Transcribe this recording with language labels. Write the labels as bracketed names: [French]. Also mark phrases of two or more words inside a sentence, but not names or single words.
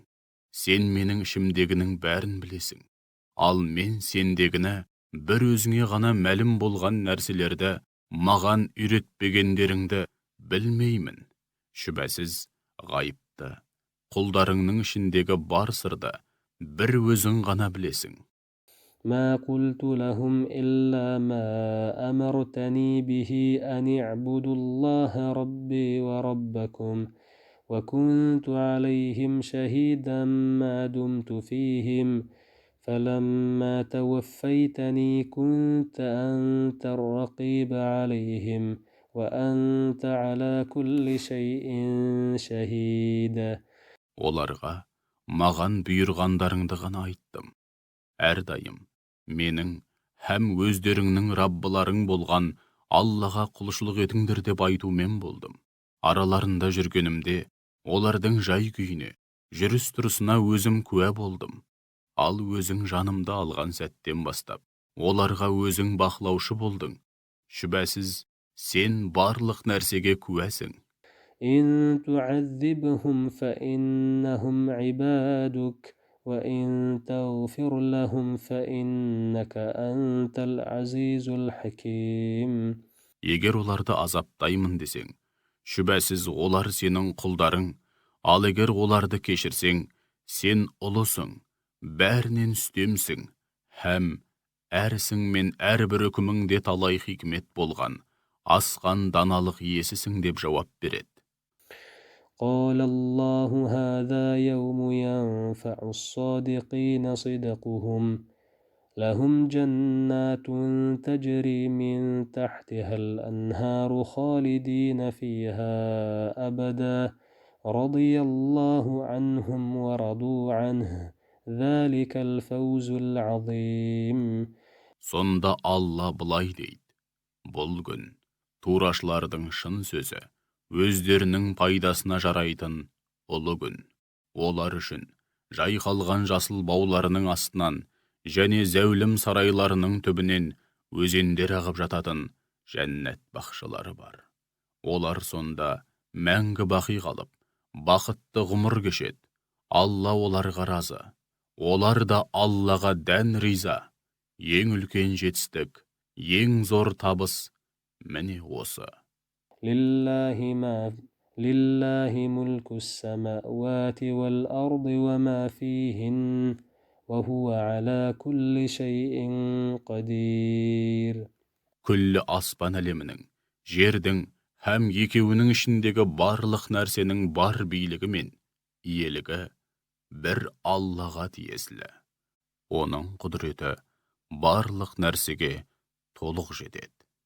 [Kazakh] Сен менің ішімдегінің бәрін білесің. Ал мен сендегіні бір өзіңе ғана мәлім болған нәрселерді маған үйретпегендеріңді білмеймін. Шүбәсіз ғайыпты, құлдарыңның ішіндегі бар сырды бір өзің ғана білесің. [Arabic] ما قلت لهم إلا ما أمرتني به أن اعبدوا الله ربي وربكم وكنت عليهم شهيدا ما دمت فيهم فلما توفيتني كنت أنت الرقيب عليهم وأنت على كل شيء شهيد. [Kazakh] Оларға маған бұйырғандарыңды ғана айттым. Әрдайым менің һәм өздеріңнің Раббыларың болған Аллаға құлшылық етіңдер деп айтумен болдым. Араларында жүргенімде олардың жай күйіне, жүріс тұрысына өзім куә болдым. Ал өзің жанымды алған сәттен бастап оларға өзің бақылаушы болдың. Шүбәсіз сен барлық нәрсеге куәсің. [Arabic] إن تعذبهم فإنهم عبادك وإن تغفر لهم فإنك أنت العزيز الحكيم. [Kazakh] Егер оларды азаптаймын десең, шүбәсіз олар сенің құлдарың, ал егер оларды кешірсең, сен ұлысың, бәрінен үстемсің, һәм әрісің мен әрбір үкіміңде талай хикмет болған, асқан даналық иесісің деп жауап береді. [Arabic] قال الله هذا يوم ينفع الصادقين صدقهم لهم جنات تجري من تحتها الأنهار خالدين فيها أبدا رضي الله عنهم ورضوا عنه ذلك الفوز العظيم. [Kazakh] Сонда Алла былай дейді: бұл күн турашылардың шын сөзі, өздерінің пайдасына жарайтын ұлы күн. Олар үшін жайқалған жасыл бауларының астынан және зәулім сарайларының түбінен өзендер ағып жататын жәннат бақшалары бар. Олар сонда мәңгі бақи қалып, бақытты ғұмыр кешеді. Алла оларға разы. Олар да Аллаға дән риза. Ең үлкен жетістік, ең зор табыс міне осы. [Arabic] لله ملك السماوات والأرض وما فيهن وهو على كل شيء قدير. [Kazakh] Күллі аспан әлемінің, жердің һәм екеуінің ішіндегі барлық нәрсенің бар билігі мен иелігі бір Аллаға тиесілі. Оның құдіреті барлық нәрсеге толық жетеді.